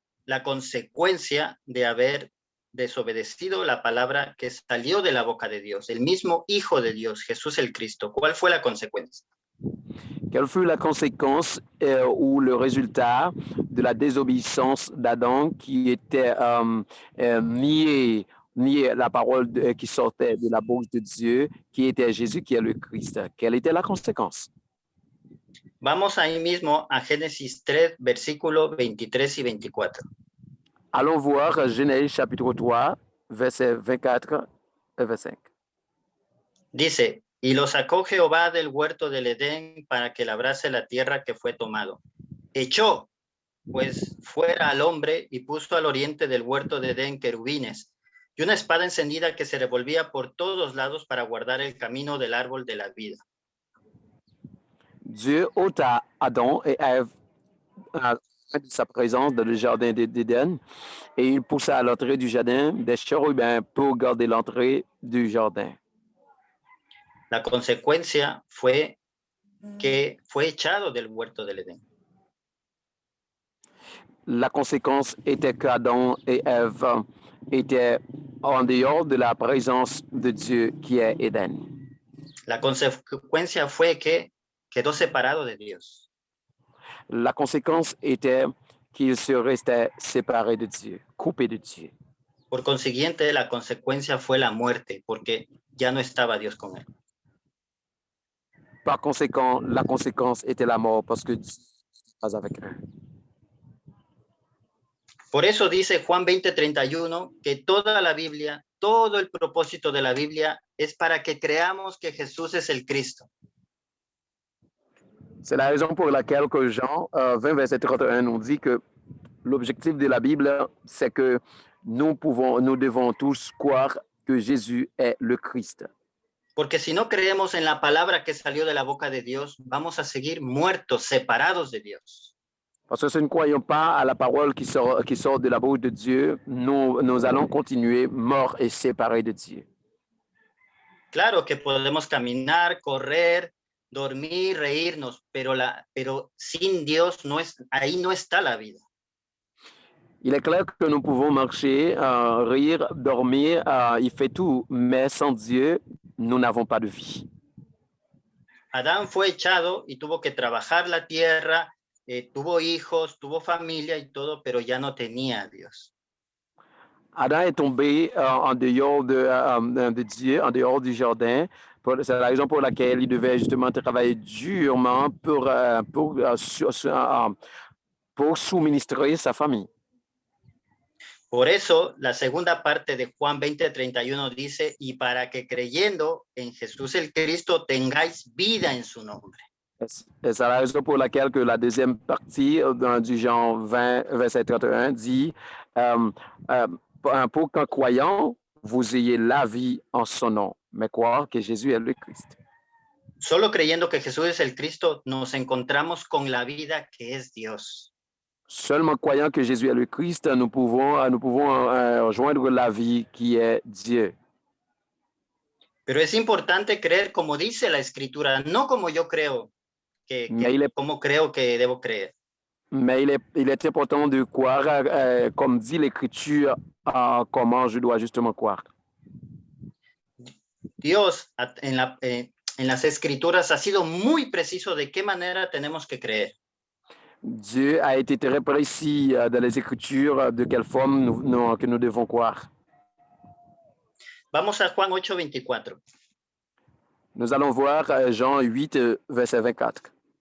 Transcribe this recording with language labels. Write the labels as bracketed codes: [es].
[es] La consecuencia de haber desobedecido la palabra que salió de la boca de Dios, el mismo Hijo de Dios, Jesús el Cristo. ¿Cuál fue la consecuencia? [fr] Quelle fut la conséquence ou le résultat de la désobéissance d'Adam qui était nier la parole qui sortait de la bouche de Dieu, qui était Jésus qui est le Christ? Quelle était la conséquence? [es] Vamos ahí mismo a Génesis 3, versículos 23 y 24. [fr] Allons voir Genèse chapitre 3, versets 24 et 25. [es] Dice, y lo sacó Jehová del huerto del Edén para que labrase la tierra que fue tomado. Echó, pues, fuera al hombre y puso al oriente del huerto de Edén querubines y una espada encendida que se revolvía por todos lados para guardar el camino del árbol de la vida. [fr] Dieu ôta Adam et Ève de sa présence dans le jardin d'Éden et il poussa à l'entrée du jardin des chérubins pour garder l'entrée du jardin. [es] La consecuencia fue que fue echado del huerto del Edén. [fr] La conséquence était qu'Adam et Ève étaient en dehors de la présence de Dieu qui est Éden. [es] La consecuencia fue que quedó separado de Dios. [fr] La conséquence était qu'ils se restaient séparés de Dieu, coupés de Dieu. [es] Por consiguiente, la consecuencia fue la muerte, porque ya no estaba Dios con él. [fr] Par conséquent, la conséquence était la mort parce que Dieu n'est pas avec eux. [es] Por eso dice Juan 20:31 que toda la Biblia, todo el propósito de la Biblia es para que creamos que Jesús es el Cristo. [fr] C'est la raison pour laquelle que Jean 20, verset 31 nous dit que l'objectif de la Bible, c'est que nous devons tous croire que Jésus est le Christ. [es] Porque si no creemos en la palabra que salió de la boca de Dios, vamos a seguir muertos, separados de Dios. [fr] Parce que si nous ne croyons pas à la parole qui sort de la bouche de Dieu, nous allons continuer morts et séparés de Dieu. [es] Claro que podemos caminar, correr, dormir, reírnos, pero sin Dios ahí no está la vida. [fr] Il est clair que nous pouvons marcher, rire, dormir, il fait tout, mais sans Dieu, nous n'avons pas de vie. [es] Adán fue echado y tuvo que trabajar la tierra, tuvo hijos, tuvo familia y todo, pero ya no tenía a Dios. [fr] Adam est tombé en dehors de Dieu, en dehors du jardin. C'est la raison pour laquelle il devait justement travailler durement pour suministrer sa famille. [es] Por eso, la segunda parte de Juan 20:31 dice, y para que creyendo en Jesús el Cristo tengáis vida en su nombre. [fr] C'est la raison pour laquelle que la deuxième partie du Jean 20, verset 31 dit, pour qu'en croyant, vous ayez la vie en son nom, mais croire que Jésus est le Christ. [es] Solo creyendo que Jesús es el Cristo, nos encontramos con la vida que es Dios. [fr] Seulement croyant que Jésus est le Christ, nous pouvons rejoindre la vie qui est Dieu. [es] Pero es importante creer como dice la Escritura, no como yo creo, como creo que debo creer. [fr] Mais il est important de croire, comme dit l'Écriture, comment je dois justement croire. [es] Dios en las Escrituras ha sido muy preciso de qué manera tenemos que creer. [fr] Dieu a été très précis dans les Écritures de quelle forme que nous devons croire. [es] Vamos a Juan 8:24. [fr] Nous allons voir Jean 8, verset 24.